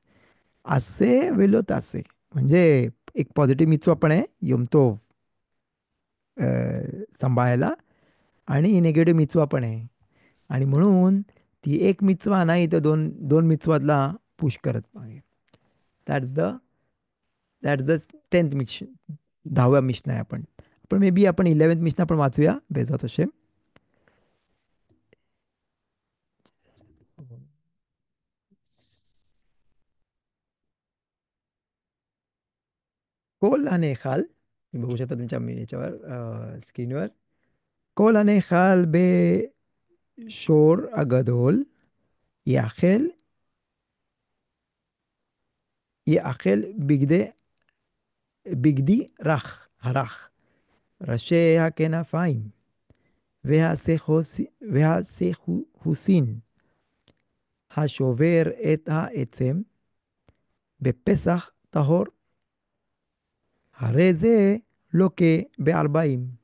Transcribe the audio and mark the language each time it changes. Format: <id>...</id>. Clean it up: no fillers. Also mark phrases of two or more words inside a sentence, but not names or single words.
<he>עשה ולא תעשה.</he> <mr>म्हणजे एक पॉझिटिव्ह मिtzवा पण आहे योमतोफ सांभाळायला, आणि निगेटिव्ह मिtzवा पण आहे. आणि म्हणून ती एक मिtzवा नाही तर दोन दोन मिtzवातला पुश करत मागे.</mr> <en>that's the that's the 10th mishnah.</en> <mr>10व्या मिशन आहे. आपण आपण</mr> <en>may be</en> <mr>आपण 11th मिशन आपण वाचूया</mr> <he>בעזרת השם. כל הנאכל, בגלל שאתה נמצא</he> <mr>याच्यावर स्क्रीनवर.</mr> <he>כל הנאכל בשור הגדול יאכל יאכל בגדי הרך, ראשי הכנפיים והשיחוסין, השובר את העצם בפסח טהור, הרי זה לוקה ב40.</he>